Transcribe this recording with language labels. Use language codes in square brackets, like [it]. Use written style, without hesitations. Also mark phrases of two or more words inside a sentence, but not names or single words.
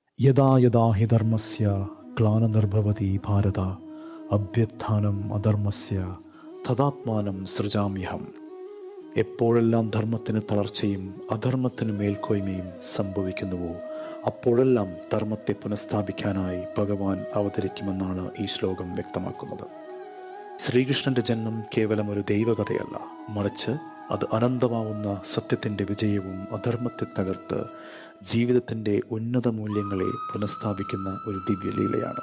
[sa] യഥാ യഥാ ഹി ധർമ്മസ്യ ഗ്ലാനിർഭവതി ഭാരത അഭ്യുത്ഥാനം അധർമ്മസ്യ തഥാത്മാനം സൃജാമ്യഹം. [ml] എപ്പോഴെല്ലാം ധർമ്മത്തിന് തളർച്ചയും അധർമ്മത്തിന് മേൽക്കോയ്മയും സംഭവിക്കുന്നുവോ അപ്പോഴെല്ലാം ധർമ്മത്തെ പുനഃസ്ഥാപിക്കാനായി ഭഗവാൻ അവതരിക്കുമെന്നാണ് ഈ ശ്ലോകം വ്യക്തമാക്കുന്നത്. ശ്രീകൃഷ്ണന്റെ ജന്മം കേവലം ഒരു ദൈവകഥയല്ല, മറിച്ച് അത് അനന്തമാവുന്ന സത്യത്തിൻ്റെ വിജയവും അധർമ്മത്തെ തകർത്ത് ജീവിതത്തിൻ്റെ ഉന്നത മൂല്യങ്ങളെ പുനഃസ്ഥാപിക്കുന്ന ഒരു ദിവ്യലീലയാണ്.